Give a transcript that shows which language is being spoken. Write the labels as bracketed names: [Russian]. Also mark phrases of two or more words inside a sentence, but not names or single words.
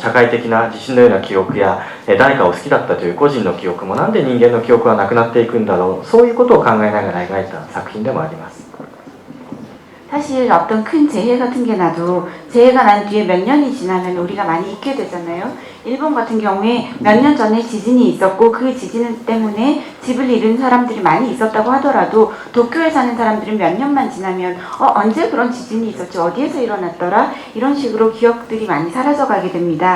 [Japanese] 社会的な地震のような記憶や、誰かを好きだったという個人の記憶もなんで人間の記憶はなくなっていくんだろう。そういうことを考えながら描いた作品でもあります。 [Korean] 사실 어떤 큰 재해 같은 게 나도 재해가 난 뒤에 몇 년이 지나면 우리가 많이 잊게 되잖아요. 일본 같은 경우에 몇 년 전에 지진이 있었고 그 지진 때문에 집을 잃은 사람들이 많이 있었다고 하더라도 도쿄에 사는 사람들은 몇 년만 지나면 언제 그런 지진이 있었지, 어디에서 일어났더라, 이런 식으로 기억들이 많이 사라져가게 됩니다.